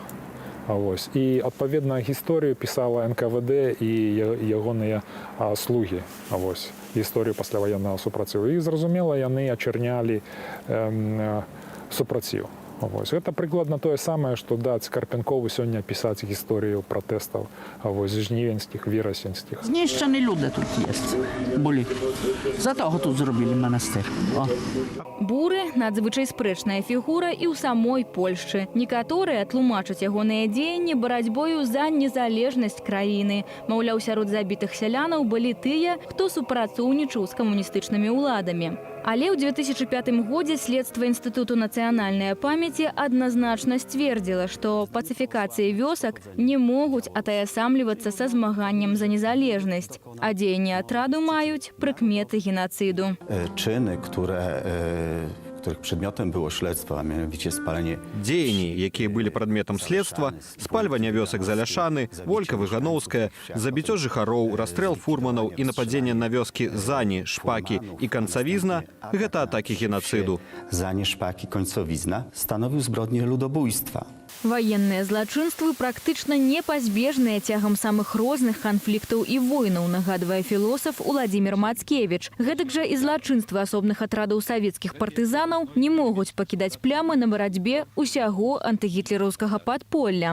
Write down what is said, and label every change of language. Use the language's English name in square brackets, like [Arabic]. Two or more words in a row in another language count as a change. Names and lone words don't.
[Belarusian] І, адпаведна, гісторыю пісала НКВД і ягоныя слугі. Гісторыю пасляваеннага супраціву. І, зразумела, яны ачырнялі супраціў. Гэта прыкладна тое самае, што даць Карпенкову сёння пісаць гісторыю пратэстаў жнівеньскіх, верасеньскіх. [Ukrainian] Знішчаны люди тут були. За того тут зробили монастир. [Belarusian] Буры – надзвычай спрэчная фігура і ў самой Польшчы. Некаторыя тлумачаць ягоныя дзеянні барацьбою за незалежнасць краіны. Маўляў, сярод забітых сялянаў былі тыя, хто супрацоўнічаў з камуністычнымі ўладамі. Але ў 2005 годзе следства Інстытуту нацыянальнай памяці адназначна сцвердзіла, што пацыфікацыі вёсак не могуць атаясамлівацца са змаганнем за незалежнасць, а дзеянні атраду маюць прыкметы генацыду. [Polish] Czyny, których przedmiotem było śledztwo, a mianowicie spalenie. [Belarusian] Дзеянні, якія былі прадметам следства, спальванне вёсак Заляшаны, Волька Выгановская, забіццё жыхароў, расстрэл фурманаў і нападзенне на вёскі Зані, Шпакі і Канцавізна – гэта атакі генацыду. [Polish] Zanie, Szpaki, Końcowizna stanowił zbrodnię ludobójstwa. [Belarusian] Ваенныя злачынствы практычна непазбежныя цягам самых розных канфліктаў і войнаў, нагадвае філосаф Уладзімір Мацкевіч. Гэтак жа і злачынствы асобных атрадаў савецкіх партызанаў не могуць пакідаць плямы на барацьбе ўсяго антыгітлераўскага падполля.